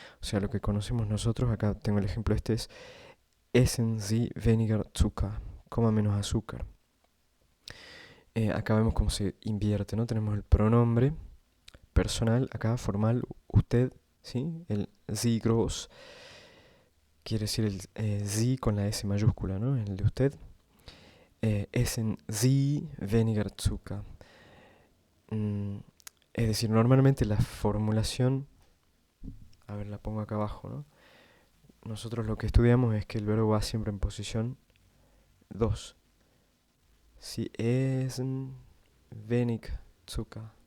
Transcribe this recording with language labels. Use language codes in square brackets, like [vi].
[es] O sea, lo que conocemos nosotros, acá tengo el ejemplo este, es [de] Essen Sie weniger Zucker, [es] coma menos azúcar. Acá vemos cómo se invierte, ¿no? Tenemos el pronombre personal, acá formal, usted, ¿sí? El [de] Sie groß, [es] quiere decir el Sie con la S mayúscula, ¿no? El de usted. [de] Essen Sie weniger Zucker. [es] Es decir, normalmente la formulación, a ver, la pongo acá abajo, ¿no? Nosotros lo que estudiamos es que el verbo va siempre en posición 2. [de] Si essen wenig Zucker.